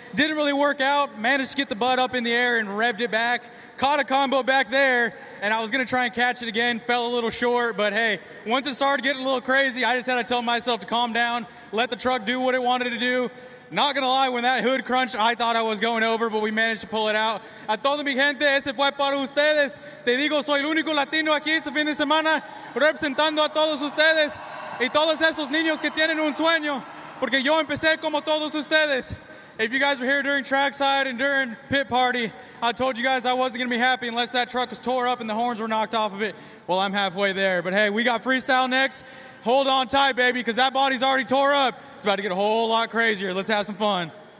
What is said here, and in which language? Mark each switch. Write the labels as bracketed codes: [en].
[en] Didn't really work out. Managed to get the butt up in the air and revved it back. Caught a combo back there, and I was going to try and catch it again. Fell a little short, but hey, once it started getting a little crazy, I just had to tell myself to calm down, let the truck do what it wanted to do. Not gonna lie, when that hood crunched, I thought I was going over, but we managed to pull it out. [es] A toda mi gente, ese fue para ustedes. Te digo, soy el único latino aquí este fin de semana, representando a todos ustedes y todos esos niños que tienen un sueño, porque yo empecé como todos ustedes. [en] If you guys were here during trackside and during pit party, I told you guys I wasn't gonna be happy unless that truck was tore up and the horns were knocked off of it. Well, I'm halfway there, but hey, we got freestyle next. Hold on tight, baby, because that body's already tore up. It's about to get a whole lot crazier. Let's have some fun.